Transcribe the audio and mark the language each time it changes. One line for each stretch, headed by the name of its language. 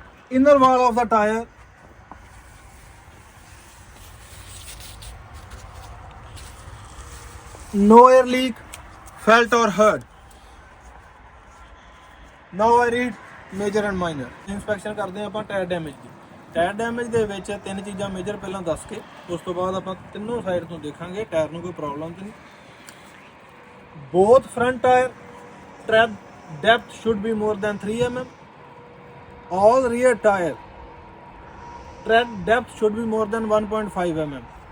English: Inner wall of the tire, no air leak, felt or heard. Now I read major and minor.
Punjabi: Inspection ਕਰਦੇ ਹਾਂ ਆਪਾਂ tyre damage ਦੀ। Tyre damage ਦੇ ਵਿੱਚ 3 ਚੀਜ਼ਾਂ major ਪਹਿਲਾਂ ਦੱਸ ਕੇ, ਉਸ ਤੋਂ ਬਾਅਦ ਆਪਾਂ ਤਿੰਨੋਂ ਸਾਈਡ ਤੋਂ ਦੇਖਾਂਗੇ ਟਾਇਰ ਨੂੰ ਕੋਈ ਪ੍ਰੋਬਲਮ ਤਾਂ ਨਹੀਂ।
English: Both front tire tread depth should be more than 3 mm. All rear tire tread depth should be more than 1.5 mm.